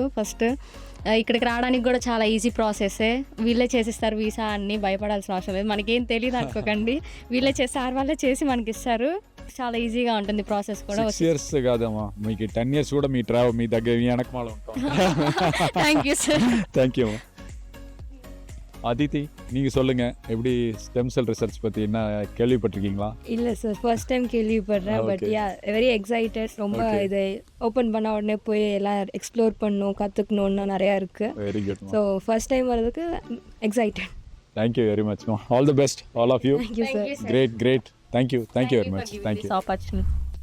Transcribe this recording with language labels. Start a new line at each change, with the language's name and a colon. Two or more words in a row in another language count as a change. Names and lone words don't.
Telugu: ఫస్ట్ ఇక్కడికి రావడానికి కూడా చాలా ఈజీ ప్రాసెస్సే. వీళ్ళే చేసిస్తారు వీసా అన్ని, భయపడాల్సిన అవసరం లేదు. మనకేం తెలియదు అనుకోకండి, వీళ్ళే సార్ వాళ్ళే చేసి మనకి ఇస్తారు. చాలా ఈజీగా ఉంటుంది ప్రాసెస్ కూడా. 6 years కాదమ్మా, మీకు 10 years కూడా మీ దగ్గర మీ వెనకమాల ఉంటాం.
English: thank you சார். தேங்க்யூ.
Tamil: அதித்தி, நீங்கள் சொல்லுங்கள், எப்படி
English: stem cell research
Tamil: பற்றி என்ன கேள்விப்பட்டிருக்கீங்களா? இல்லை சார்,
English: first time
Tamil: கேள்விப்படுறேன்.
English: but ya very excited.
Tamil: ரொம்ப இதை ஓப்பன் பண்ண உடனே போய் எல்லாம் எக்ஸ்ப்ளோர் பண்ணணும், கற்றுக்கணுன்னு நிறையா இருக்குது.
English: very good. so first time வர்றதுக்கு எக்ஸைட்டட். thank you very much. all the best, all of you. thank you sir. Great. Thank you very much. Thank you. Opportunity.